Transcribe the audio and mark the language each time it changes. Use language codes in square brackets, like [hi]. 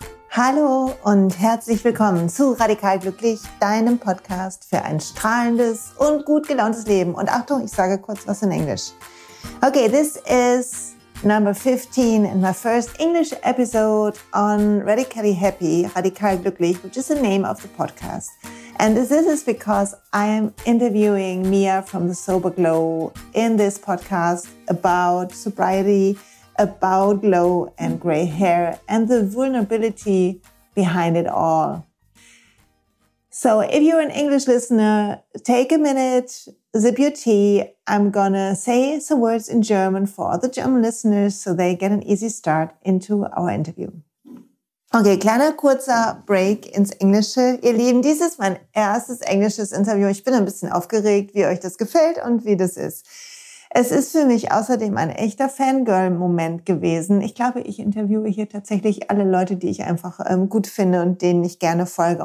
[de] Hallo und herzlich willkommen zu Radikal Glücklich, deinem Podcast für ein strahlendes und gut gelauntes Leben. Und Achtung, ich sage kurz was in Englisch. [en] Okay, this is number 15 in my first English episode on Radically Happy, Radikal Glücklich, which is the name of the podcast. And this is because I am interviewing Mia from the Soberglow in this podcast about sobriety, about glow and gray hair and the vulnerability behind it all. So if you're an English listener, take a minute, sip your tea. I'm gonna say some words in German for all the German listeners so they get an easy start into our interview. [de] Okay, kleiner kurzer Break ins Englische. Ihr Lieben, dies ist mein erstes englisches Interview. Ich bin ein bisschen aufgeregt, wie euch das gefällt und wie das ist. Es ist für mich außerdem ein echter Fangirl-Moment gewesen. Ich glaube, ich interviewe hier tatsächlich alle Leute, die ich einfach gut finde und denen ich gerne folge.